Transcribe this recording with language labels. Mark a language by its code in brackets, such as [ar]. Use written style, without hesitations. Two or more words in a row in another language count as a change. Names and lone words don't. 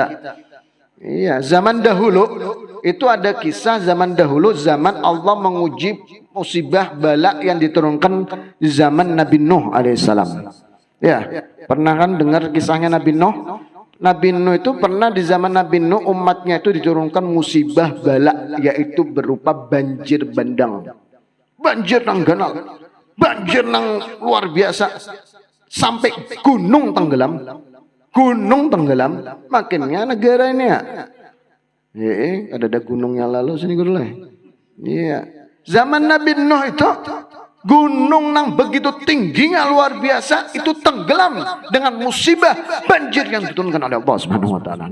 [id] Iya, zaman dahulu itu ada kisah zaman dahulu, zaman Allah menguji musibah bala yang diturunkan di zaman Nabi Nuh alaihissalam. Ya, pernah kan dengar kisahnya Nabi Nuh? Nabi Nuh itu pernah di zaman Nabi Nuh umatnya itu diturunkan musibah bala, yaitu berupa banjir bandang. Banjir nang ganal, banjir nang luar biasa, sampai gunung tenggelam. Gunung tenggelam, makinnya negara ini ya. Ada gunungnya lalu sini guru lah. Iya. Zaman Nabi Nuh itu gunung nang begitu tingginya luar biasa itu tenggelam dengan musibah banjir yang diturunkan oleh Allah [ar] سبحانه وتعالى.